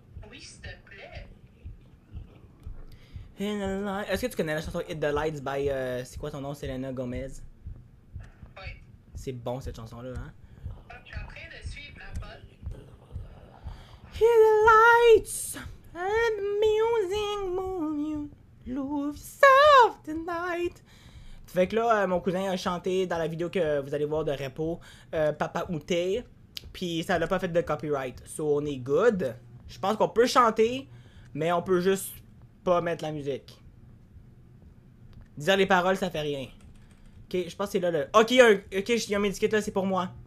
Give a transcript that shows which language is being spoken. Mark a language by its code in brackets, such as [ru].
[fr] Oui, s'il te plaît. Est-ce que tu connais la chanson Hit the Lights by, c'est quoi ton nom, Selena Gomez? Ouais. C'est bon cette chanson-là, hein? Je suis en train de suivre la pote. [en] Hit the lights and the music move you, lose yourself tonight. [fr] Fait que là, mon cousin a chanté dans la vidéo que vous allez voir de Repo, Papa Outé, puis ça l'a pas fait de copyright. So on est good. Je pense qu'on peut chanter, mais on peut juste pas mettre la musique. Dire les paroles, ça fait rien. Ok, je pense que c'est là le... Ok, il y a un medikit là, c'est pour moi.